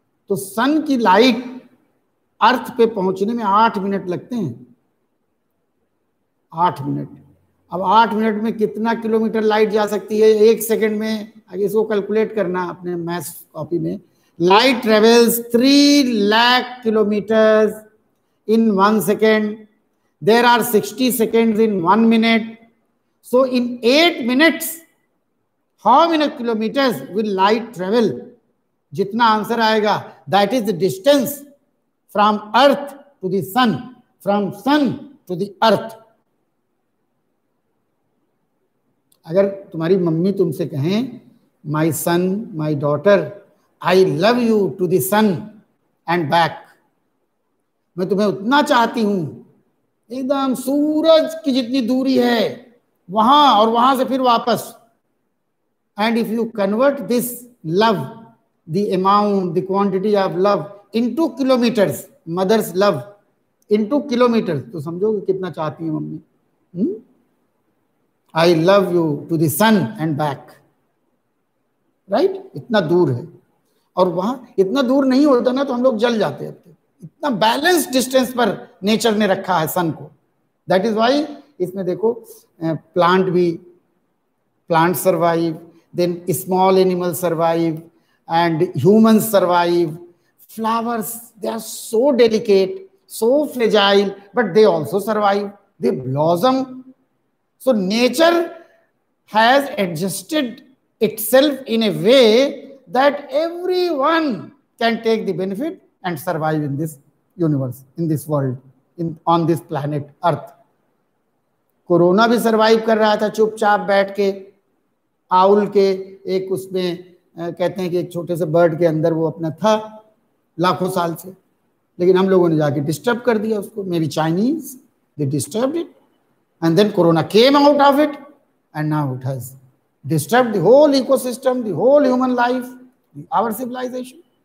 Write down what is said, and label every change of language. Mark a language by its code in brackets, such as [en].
[hi] तो सन की लाइट अर्थ पे पहुंचने में 8 मिनट लगते हैं। 8 मिनट। अब 8 मिनट में कितना किलोमीटर लाइट जा सकती है 1 सेकेंड में? आगे इसको कैलकुलेट करना अपने मैथ्स कॉपी में। [en] Light travels 3 lakh kilometres in 1 second. There are 60 seconds in 1 minute. So in 8 minutes, how many kilometers will light travel? [hi] जितना आंसर आएगा, [en] that is the distance from earth to the sun, from sun to the earth. [hi] अगर तुम्हारी mummy तुमसे कहें [en] my son, my daughter, I love you to the sun and back, [hi] मैं तुम्हें उतना चाहती हूं, एकदम सूरज की जितनी दूरी है वहां और वहां से फिर वापस, [en] and if you convert this love, the amount, the quantity of love into kilometers, mother's love into kilometers, [hi] तो समझो कितना चाहती है mummy. [en] I love you to the sun and back, right? [hi] इतना दूर है. और वहां इतना दूर नहीं होता ना तो हम लोग जल जाते हैं. इतना बैलेंस डिस्टेंस पर नेचर ने रखा है सन को. [en] that is why [hi] इसमें देखो [en] Plant survive, then small animal survive and humans survive. Flowers, they are so delicate, so fragile, but they also survive, they blossom. So nature has adjusted itself in a way that everyone can take the benefit and survive in this universe, in this world, on this planet Earth. [hi] Corona भी survive कर रहा था चुपचाप बैठ के, owl के एक उसमें कहते हैं कि एक छोटे से बर्ड के अंदर वो अपना था लाखों साल से, लेकिन हम लोगों ने जाके डिस्टर्ब कर दिया उसको. [en] May be Chinese, they disturbed it and then corona came out of it and now it has disturb the whole ecosystem, the whole human life, our civilisation.